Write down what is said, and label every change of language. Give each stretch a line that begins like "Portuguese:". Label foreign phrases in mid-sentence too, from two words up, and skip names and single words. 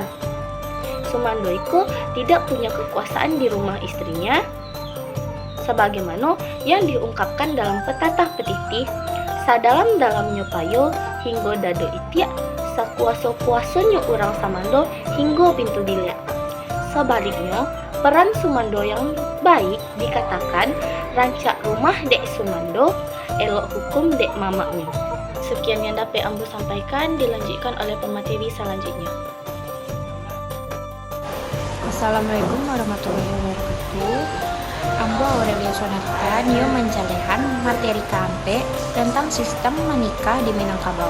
Indonesian: Sumando itu tidak punya kekuasaan di rumah istrinya, sebagaimana yang diungkapkan dalam pepatah petitih,
Minangkabau: sadalam-dalamnya payo hingga dado itiak, sakuasa-kuasanya orang samando hingga pintu bilik.
Indonesian: Sebaliknya, peran sumando yang baik dikatakan
Minangkabau: rancak rumah dek sumando, elok hukum dek mamaknya.
Indonesian: Sekian yang dapat ambo sampaikan, dilanjutkan oleh pemateri selanjutnya.
Arabic: السلام عليكم ورحمة الله وبركاته.
Minangkabau: Ambo Aurelia Sonata nio menjalehan materi KMP tentang sistem menikah di Minangkabau.